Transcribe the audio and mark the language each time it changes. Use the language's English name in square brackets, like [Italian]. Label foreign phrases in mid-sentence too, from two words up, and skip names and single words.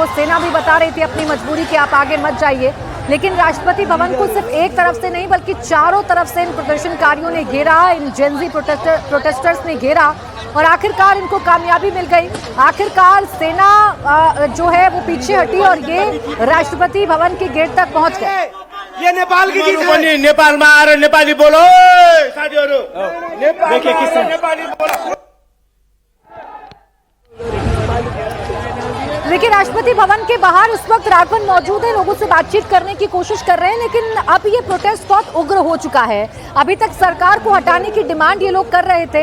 [Hindi] सेना भी बता रही थी अपनी मजबूरी कि आप आगे मत जाइए, लेकिन राष्ट्रपति भवन को सिर्फ एक तरफ से नहीं बल्कि चारों तरफ से इन प्रदर्शनकारियों ने घेरा, इन [English] Gen Z protesters [Hindi] ने घेरा और आखिरकार इनको कामयाबी मिल गई। आखिरकार सेना जो है वो पीछे हटी और ये राष्ट्रपति भवन के गेट तक पहुंच गए। ये नेपाल की जीत है। [Nepali] नेपालमा आएर नेपाली बोलो साथीहरु, [Hindi] देखिए किस [Nepali] नेपाली बोलो। [Hindi] लेकिन राष्ट्रपति भवन के बाहर उस वक्त राघवन मौजूद है, लोगों से बातचीत करने की कोशिश कर रहे हैं, लेकिन अब ये प्रोटेस्ट बहुत उग्र हो चुका है। अभी तक सरकार को हटाने की डिमांड ये लोग कर रहे थे।